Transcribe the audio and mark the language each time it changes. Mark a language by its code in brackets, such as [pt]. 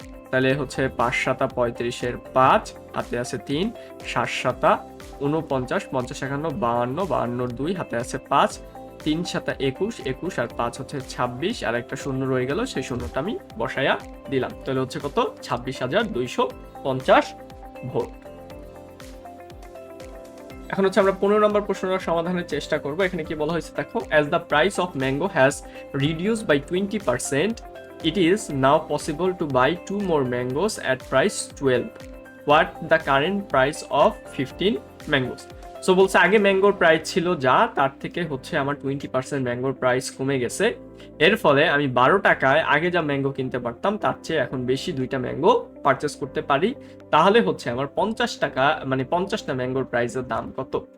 [bn] তাহলে হচ্ছে 5 7 35-এর 5, হাতে আছে 3, 7 7 49, 50 51 52, 52-র 2, হাতে আছে 5, 3 7 21, 21 আর 5 হচ্ছে 26, আর একটা শূন্য রয়ে গেল, সেই শূন্যটা আমি বসায়া দিলাম। তাহলে হচ্ছে কত? 26,250 ভোট। এখন হচ্ছে আমরা 15 নম্বর প্রশ্নটার সমাধানের চেষ্টা করব। এখানে কি বলা হয়েছে দেখো, [en] as the price of mango has reduced by 20%, it is now possible to buy 2 more mangoes at price 12. What the current price of 15 mangoes. [bn] So বলছে আগে ম্যাঙ্গোর প্রাইস ছিল যা, তার থেকে হচ্ছে আমার 20% ম্যাঙ্গোর প্রাইস কমে গেছে। এর ফলে আমি 12 টাকায় আগে যা ম্যাঙ্গো কিনতে পারতাম তার চেয়ে এখন বেশি 2টা ম্যাঙ্গো পারচেস করতে পারি। তাহলে হচ্ছে আমার 50 টাকা, মানে 50টা ম্যাঙ্গোর প্রাইসের দাম কত?